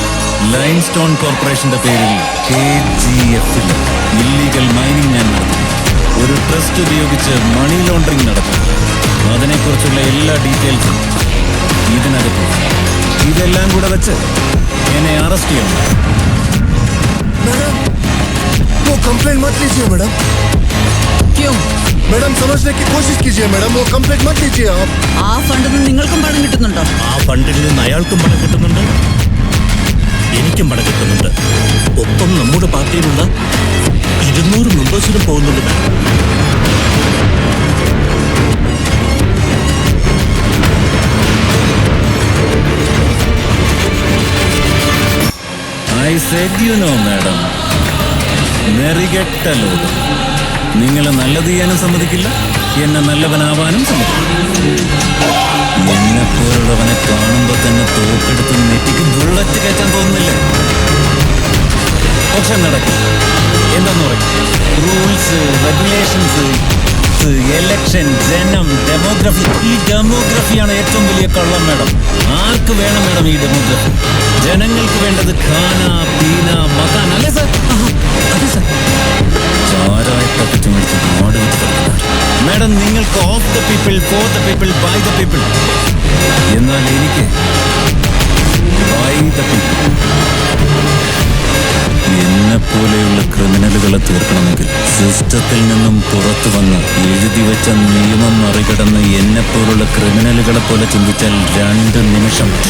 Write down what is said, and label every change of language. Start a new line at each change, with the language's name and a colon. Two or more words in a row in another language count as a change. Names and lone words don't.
Malayalam: ലൈംസ്റ്റോൺ കോർപ്പറേഷന്റെ പേരിൽ KGF
English: illegal mining
Malayalam: ഞാൻ നടത്തി. ഒരു ട്രസ്റ്റ് ഉപയോഗിച്ച്
English: money laundering
Malayalam: നടത്തും. അതിനെക്കുറിച്ചുള്ള എല്ലാ ഡീറ്റെയിൽസും ഇതിനകത്ത്. ഇതെല്ലാം കൂടെ വെച്ച് എന്നെ അറസ്റ്റ് ചെയ്യണം.
Hindi: मैडम वो कंप्लेंट मत लीजिए मैडम। क्यों? मैडम समझने की कोशिश कीजिए मैडम, वो कंप्लेंट मत लीजिए आप।
Malayalam: ആ ഫണ്ടിൽ നിന്ന് നിങ്ങൾക്കും പണം കിട്ടുന്നുണ്ടോ? ആ ഫണ്ടിൽ നിന്ന് അയാൾക്കും പണം കിട്ടുന്നുണ്ട്, എനിക്കും പണം കിട്ടുന്നുണ്ട്. ഒപ്പം നമ്മുടെ പാർട്ടിയിലുള്ള 200 മെമ്പേഴ്സിനും പോകുന്നുണ്ട്.
English: I said you know, madam.
Malayalam: നെറികെട്ട ലോകം. നിങ്ങളെ നല്ലത് ചെയ്യാനും സമ്മതിക്കില്ല, എന്നെ നല്ലവനാവാനും സമ്മതിക്കില്ല. എന്നെ പോലുള്ളവനെ കാണുമ്പോ തന്നെ തോക്കെടുത്ത് നെറ്റിക്ക് ബുള്ളറ്റ് കയറ്റാൻ തോന്നുന്നില്ല. പക്ഷെ നടക്കും. എന്താന്ന് പറയും?
English: rules, regulations, election,
Malayalam: ജനം, ഡെമോഗ്രഫി. ഈ ഡെമോഗ്രഫിയാണ് ഏറ്റവും വലിയ കള്ളം മാഡം. ആർക്ക് വേണം മാഡം ഈ ഡെമോഗ്രഫി? ജനങ്ങൾക്ക് വേണ്ടത്
Hindi: खाना, पीना, मकान,
Malayalam: അല്ലേ സാർ? അതെ സാർ. ചാരായ പക്കറ്റ് മേടിച്ച് നാട് വിട്ട് മാഡം, നിങ്ങൾക്ക്
English: of the people, for the people, by the people.
Malayalam: എന്നാൽ എനിക്ക്
English: by the people.
Malayalam: എന്നെപ്പോലെയുള്ള ക്രിമിനലുകളെ തീർക്കണമെങ്കിൽ സിസ്റ്റത്തിൽ നിന്നും പുറത്തു വന്ന് എഴുതി വെച്ച നിയമം മറികടന്ന് എന്നെപ്പോലുള്ള ക്രിമിനലുകളെ പോലെ ചിന്തിച്ചാൽ 2 നിമിഷം.